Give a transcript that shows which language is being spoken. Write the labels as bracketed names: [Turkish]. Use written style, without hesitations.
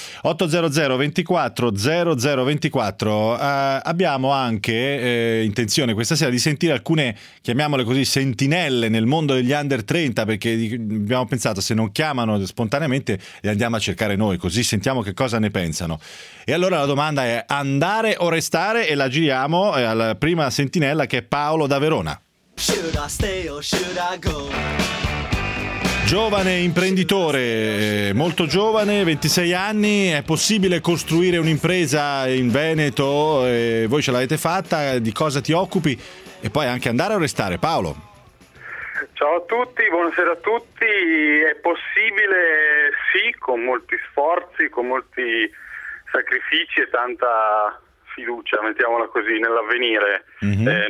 [Italian] 800 24 00 24, abbiamo anche intenzione questa sera di sentire alcune, chiamiamole così, sentinelle nel mondo degli under 30, perché abbiamo pensato se non chiamano spontaneamente le andiamo a cercare noi, così sentiamo che cosa ne pensano. E allora la domanda è andare o restare e la giriamo alla prima sentinella che è Paolo da Verona. [English] Should I stay or should I go? [Italian] Giovane imprenditore, molto giovane, 26 anni, è possibile costruire un'impresa in Veneto? E voi ce l'avete fatta, di cosa ti occupi? E poi anche andare o restare, Paolo? Ciao a tutti, buonasera a tutti. È possibile, sì, con molti sforzi, con molti sacrifici e tanta fiducia, mettiamola così, nell'avvenire. Mm-hmm.